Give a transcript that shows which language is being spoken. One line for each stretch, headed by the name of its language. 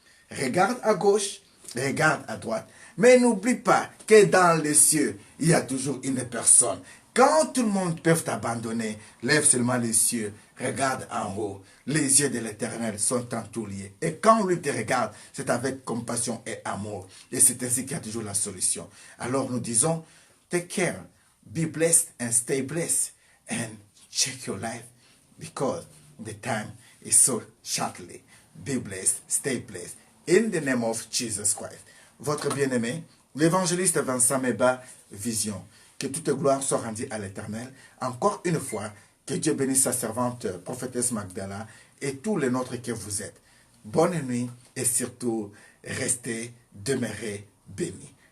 French: Regarde à gauche, regarde à droite. Mais n'oublie pas que dans les cieux, il y a toujours une personne. Quand tout le monde peut t'abandonner, lève seulement les cieux, regarde en haut. Les yeux de l'Éternel sont en tout liés. Et quand lui te regarde, c'est avec compassion et amour. Et c'est ainsi qu'il y a toujours la solution. Alors nous disons,
English: take care, be blessed and stay blessed. And check your life because the time is so shortly. Be blessed, stay blessed. In the name of Jesus Christ.
French: Votre bien-aimé, l'évangéliste Vincent Meba, Vision. Que toute gloire soit rendue à l'Éternel. Encore une fois, que Dieu bénisse sa servante, prophétesse Magdala, et tous les nôtres que vous êtes. Bonne nuit et surtout, restez, demeurez bénis.